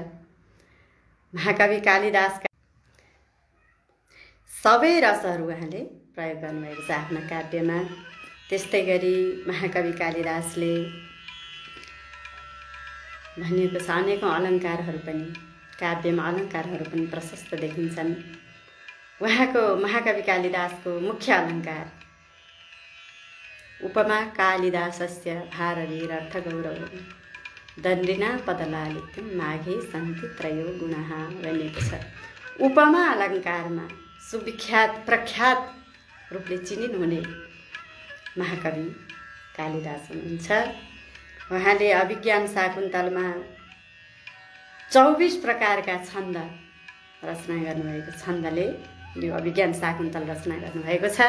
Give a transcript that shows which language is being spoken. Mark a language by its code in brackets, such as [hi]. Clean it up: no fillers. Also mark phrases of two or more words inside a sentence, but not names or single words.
[ne] महाकवि कालिदासका सबै रसहरू उहाँले प्रयोग गर्नुभएको छ आफ्ना काव्यमा। त्यस्तै गरी महाकवि कालिदासले भनिएको छ अनेकौं अलङ्कारहरू पनि, काव्यमा अलङ्कारहरू पनि प्रशस्त देखिन्छन्। उहाँको महाकवि कालिदासको मुख्य अलङ्कार [sa] उपमा कालिदासस्य भारवीर अर्थगौरव दण्डिना पदलालित्यं माघे सन्ति त्रयो गुणः [ne] भनिएको छ। उपमा अलङ्कारमा सुविख्यात प्रख्यात रूपले चिनिनुहुने महाकवि कालिदास हुनुहुन्छ। उहाँले अभिज्ञान शाकुन्तलमा 24 प्रकारका छन्द रचना गर्नुभएको, छन्दले यो अभिज्ञान शाकुन्तल रचना गर्नुभएको छ।